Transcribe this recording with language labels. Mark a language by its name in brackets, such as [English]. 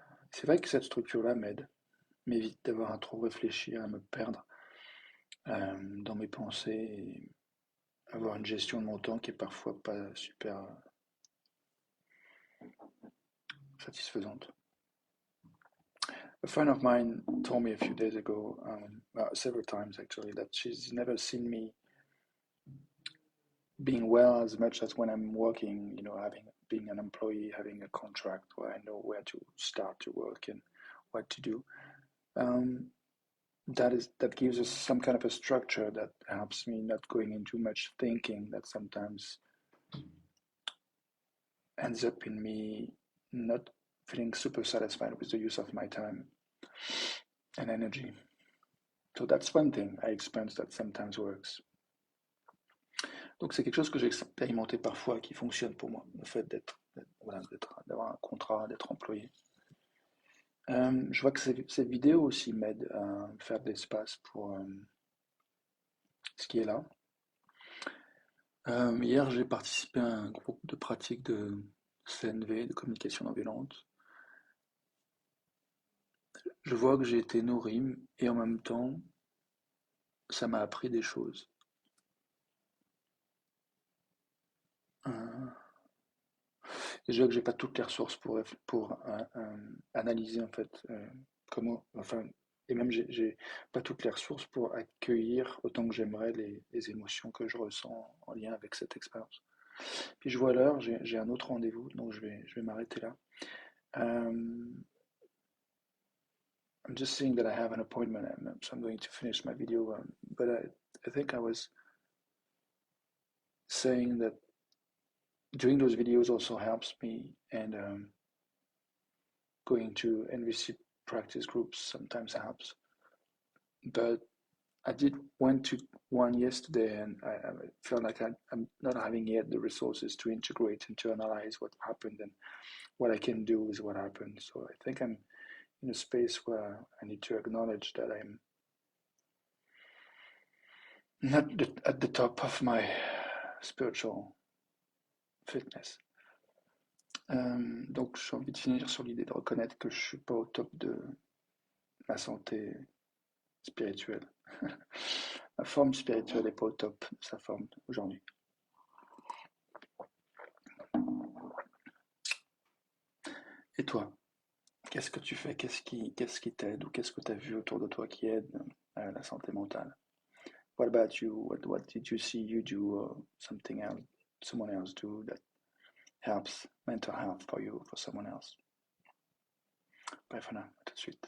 [French] C'est vrai que cette structure-là m'évite d'avoir à trop réfléchir, à me perdre dans mes pensées et avoir une gestion de mon temps qui est parfois pas super satisfaisante. [English] A friend of mine told me a few days ago, several times actually, that she's never seen me being well as much as when I'm working, being an employee, having a contract where I know where to start to work and what to do. That gives us some kind of a structure that helps me not going into much thinking that sometimes ends up in me not feeling super satisfied with the use of my time and energy. So that's one thing I experience that sometimes works. [French] Donc c'est quelque chose que j'ai expérimenté parfois qui fonctionne pour moi, le fait d'avoir un contrat, d'être employé. Je vois que cette vidéo aussi m'aide à faire de l'espace pour ce qui est là. Hier, j'ai participé à un groupe de pratique de CNV, de communication non violente. Je vois que j'ai été nourri et en même temps, ça m'a appris des choses. Déjà que j'ai pas toutes les ressources pour analyser en fait comment, enfin, et même j'ai pas toutes les ressources pour accueillir autant que j'aimerais les émotions que je ressens en lien avec cette expérience. Puis je vois l'heure, j'ai un autre rendez-vous, donc je vais m'arrêter là. [English] Um, I'm just seeing that I have an appointment, and so I'm going to finish my video. But I think I was saying that doing those videos also helps me, and going to NVC practice groups sometimes helps. But I did went to one yesterday, and I felt like I'm not having yet the resources to integrate and to analyze what happened and what I can do with what happened. So I think I'm in a space where I need to acknowledge that I'm not at the top of my spiritual fitness. [French] Donc j'ai envie de finir sur l'idée de reconnaître que je suis pas au top de ma santé spirituelle. Ma forme spirituelle n'est pas au top de sa forme aujourd'hui. Et toi, qu'est-ce que tu fais? Qu'est-ce qui t'aide ou qu'est-ce que tu as vu autour de toi qui aide la santé mentale? [English] What about you? What did you see you do or something else, someone else do that helps mental health for you, for someone else? Bye for now. [French] À tout de suite.